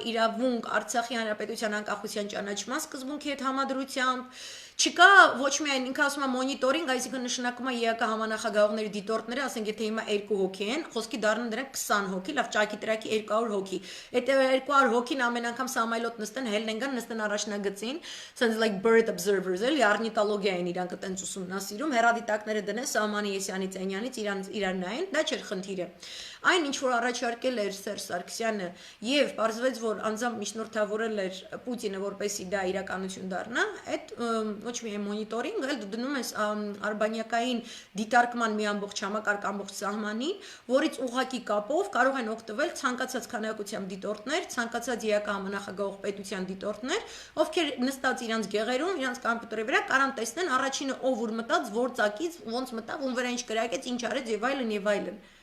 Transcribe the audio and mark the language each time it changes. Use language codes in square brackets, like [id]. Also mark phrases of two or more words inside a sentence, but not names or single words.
[hy] իրավունք Արցախի հանրապետության անկախության ճանաչման սկզբունքի հետ համադրությամբ, չկա ոչ միայն ինքը ասում է մոնիտորինգ, այսինքն նշանակում է ԵԱԿ համանախագահողների դիտորդները, ասենք եթե հիմա 2 հոգի են, խոսքի դառնում դրանք 20 հոգի, լավ ճակի տրակի 200 հոգի։ Այդ 200 հոգին ամեն անգամ սամայլոտ նստեն, հելն են գան, նստեն առաջնագծին, [en] sense like bird observers, [hy] էլի ornithology են իրանք այտենց ուսումնասիրում, հեռադիտակները դնեն Սամանի Եսյանի Ծենյանից իրան նայեն, դա չէր խնդիրը։ Այն ինչ որ առաջարկել էր Սերժ Սարգսյանը եւ պարզվեց որ անձամբ միջնորդավորել էր Պուտինը որպեսի դա իրականություն դառնա, այդ ոչ միայն մոնիտորինգ, այլ դու դնում ես արբանյակային դիտարկման մի ամբողջ համակարգ ամբողջ սահմանի, որից ուղղակի կապով կարող են օգտվել ցանկացած քանակությամբ դիտորդներ, ցանկացած ԵԱԿ համանախագահող պետության դիտորդներ, ովքեր նստած իրանց գեղերում, իրանց կամպյուտերի վրա կարան տեսնեն առաջինը ով ուր մտած, որ ծակից, ոնց մտավ, ում վրա ինչ կրակեց, ինչ արեց եւ այլն եւ այլն։